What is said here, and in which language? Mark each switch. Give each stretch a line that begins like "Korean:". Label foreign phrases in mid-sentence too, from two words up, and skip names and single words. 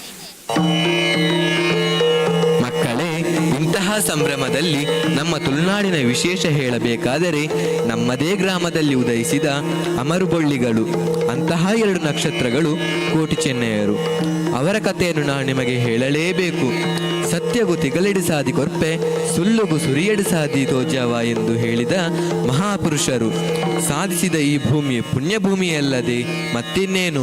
Kannada: ಮಕ್ಕಳೇ, ಇಂತಹ ಸಂಭ್ರಮದಲ್ಲಿ ನಮ್ಮ ತುಳುನಾಡಿನ ವಿಶೇಷ ಹೇಳಬೇಕಾದರೆ ನಮ್ಮದೇ ಗ್ರಾಮದಲ್ಲಿ ಉದಯಿಸಿದ ಅಮರುಬೊಳ್ಳಿಗಳು, ಅಂತಹ 2 ನಕ್ಷತ್ರಗಳು ಕೋಟಿ ಚೆನ್ನಯರು. ಅವರ ಕಥೆಯನ್ನು ನಾನು ನಿಮಗೆ ಹೇಳಲೇಬೇಕು.
Tulu: ಸತ್ಯಗೂ ತಿಗಲೆಡಿ ಸಾದಿ ಕೊರ್ಪೆ, ಸುಳ್ಳುಗೂ ಸುರಿಯಡಿ ಸಾದಿ ತೋಜಾವ
Kannada: ಎಂದು ಹೇಳಿದ ಮಹಾಪುರುಷರು. ಸಾಧಿಸಿದ ಈ ಭೂಮಿ ಪುಣ್ಯಭೂಮಿಯಲ್ಲದೆ ಮತ್ತಿನ್ನೇನು.